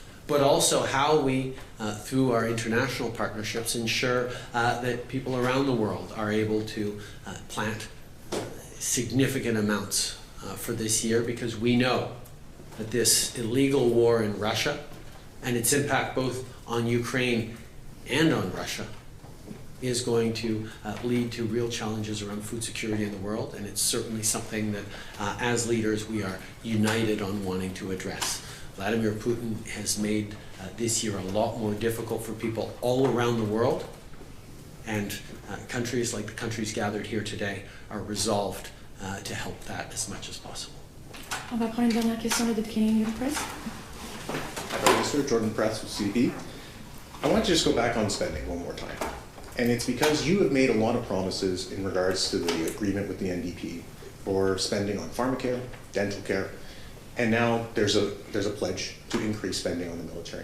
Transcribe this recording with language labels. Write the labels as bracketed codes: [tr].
[en] But also how we, through our international partnerships, ensure that people around the world are able to plant significant amounts for this year, because we know that this illegal war in Russia and its impact both on Ukraine and on Russia is going to lead to real challenges around food security in the world, and it's certainly something that as leaders we are united on wanting to address. Vladimir Putin has made this year a lot more difficult for people all around the world, and countries like the countries gathered here today are resolved to help that as much as possible. [fr] On va prendre une dernière question de Canadian Press. [en] Prime Minister Jordan Press with CP. I want to just go back on spending one more time. And it's because you have made a lot of promises in regards to the agreement with the NDP for spending on pharmacare, dental care, and now there's a pledge to increase spending on the military.